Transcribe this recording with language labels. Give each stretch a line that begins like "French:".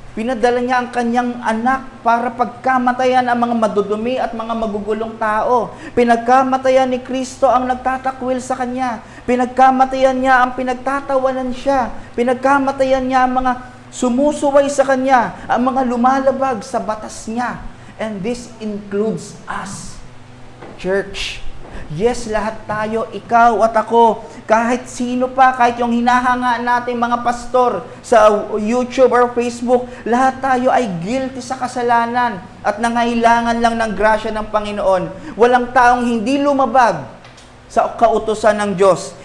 Filipino: Pinadala niya ang kanyang anak para pagkamatayan ang mga madudumi at mga magugulong tao. Pinagkamatayan ni Kristo ang nagtatakwil sa kanya. Pinagkamatayan niya ang pinagtatawanan siya. Pinagkamatayan niya ang mga sumusuway sa kanya, ang mga lumalabag sa batas niya.
English: And this includes us, church.
Filipino: Yes, lahat tayo, ikaw at ako, kahit sino pa, kahit yung hinahanga natin mga pastor sa YouTube or Facebook, lahat tayo ay guilty sa kasalanan at nangailangan lang ng grasya ng Panginoon. Walang taong hindi lumabag sa kautusan ng Diyos.